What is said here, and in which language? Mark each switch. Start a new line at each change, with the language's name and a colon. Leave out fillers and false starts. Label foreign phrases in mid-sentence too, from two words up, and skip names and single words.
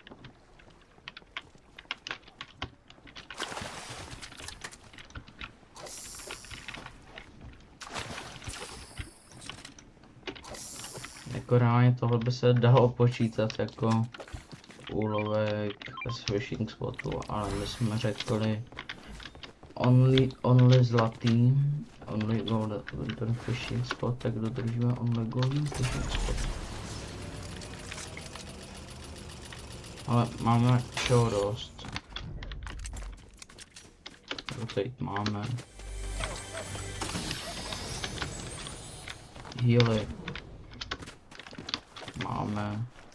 Czech: Jako reálně tohle by se dalo počítat jako úlovek z
English: fishing spotu,
Czech: ale my jsme řekli only zlatý,
English: only golden fishing spot,
Czech: tak dodržíme
English: only golden fishing spot.
Czech: Ale máme všeho dost. Teď máme healy. Máme.